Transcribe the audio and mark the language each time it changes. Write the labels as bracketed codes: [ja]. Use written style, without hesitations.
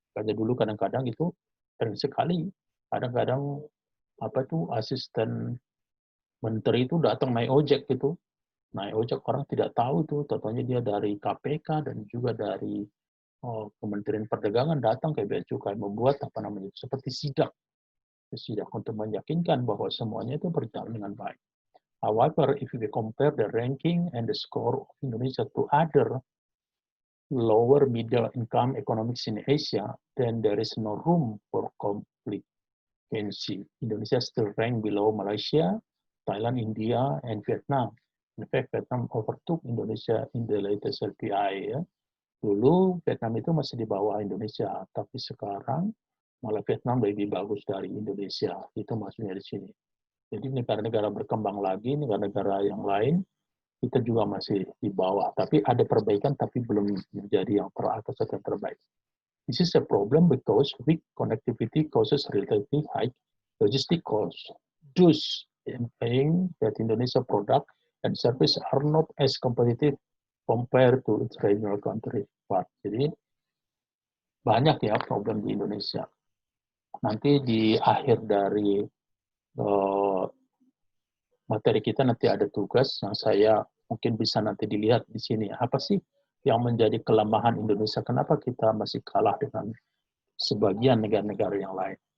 [id] Karena dulu kadang-kadang itu sering sekali, kadang-kadang asisten menteri itu datang naik ojek gitu. Naik ojek, orang tidak tahu itu, tentunya dia dari KPK dan juga dari Kementerian Perdagangan datang ke Bea Cukai, membuat seperti sidak untuk meyakinkan bahwa semuanya itu berjalan dengan baik. [en] However, if we compare the ranking and the score of Indonesia to other lower middle income economies in Asia, then there is no room for complacency. Indonesia still ranked below Malaysia, Thailand, India, and Vietnam. In fact, Vietnam overtook Indonesia in the latest LPI. [id] Ya. Dulu Vietnam itu masih di bawah Indonesia, tapi sekarang malah Vietnam lebih bagus dari Indonesia. Itu maksudnya di sini. Jadi negara-negara berkembang lagi, negara-negara yang lain, kita juga masih di bawah. Tapi ada perbaikan, tapi belum menjadi yang teratas atau terbaik. [en] This is a problem because weak connectivity causes relatively high logistic costs. Thus, implying that Indonesia product and service are not as competitive compared to its regional counterpart. [id] Jadi, banyak ya problem di Indonesia. Nanti di akhir dari materi kita nanti ada tugas yang saya mungkin bisa nanti dilihat di sini. Apa sih yang menjadi kelemahan Indonesia? Kenapa kita masih kalah dengan sebagian negara-negara yang lain?